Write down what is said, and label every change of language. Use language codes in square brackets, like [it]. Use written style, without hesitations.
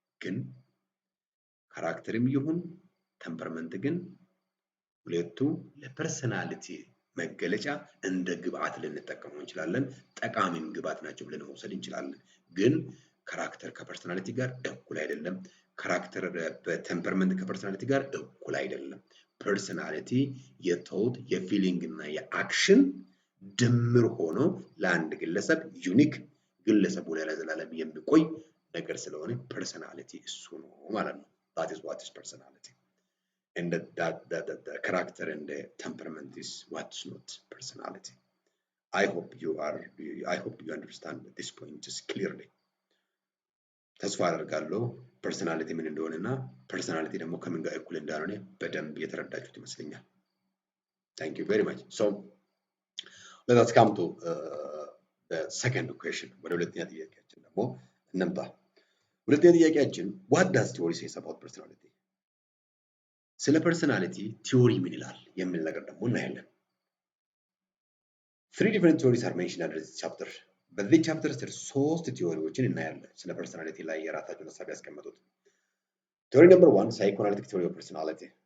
[am] ግን ካራክተርም ይሁን ቴምፐርመንት ግን ሁለቱ ለፐርሰናሊቲ መገለጫ እንደ ግብአት ልንጠቀመው እንችላለን። ጠቃሚም ግብአት ናቸው ብለን መውሰድ እንችላለን። ግን ካራክተር ከፐርሰናሊቲ ጋር እኩል አይደለም። ካራክተር በቴምፐርመንት ከፐርሰናሊቲ ጋር እኩል አይደለም። ፐርሰናሊቲ የቶት የፊሊንግ እና የአክሽን ድምር ሆኖ ለአንድ ግለሰብ ዩኒክ ግለሰቡ ላይ ለዘላለም የሚቆይ ነገር ስለሆነ ፐርሰናሊቲ እሱ ነው ማለት ነው። [en] that is what is personality. and that the character and the temperament is what's not personality. I hope you understand this point just clearly. [am] ተስፋ አደርጋለሁ ፐርሰናሊቲ ምን እንደሆነና ፐርሰናሊቲ ደግሞ ከምን ጋር እኩል እንዳልሆነ በደንብ የተረዳችሁት ይመስለኛል። [en] Thank you very much. So let us come to the second question. [am] ወደ ሁለተኛ ጥያቄያችን ደግሞ እንምጣ። ሁለተኛ ጥያቄያችን [en] what does theory says about personality? [am] ስለ ፐርሰናሊቲ ቲዮሪ ምን ይላል የሚል ነገር ደግሞ እናያለን። [en] Three different theories are mentioned under this chapter. [am] በዚህ ቻፕተር ስር ሶስት ቲዮሪዎችን እናያለን ስለ ፐርሰናሊቲ ላይ የራሳቸውን ሀሳብ ያስቀመጡት። [en] Theory number 1, psychoanalytic theory of personality.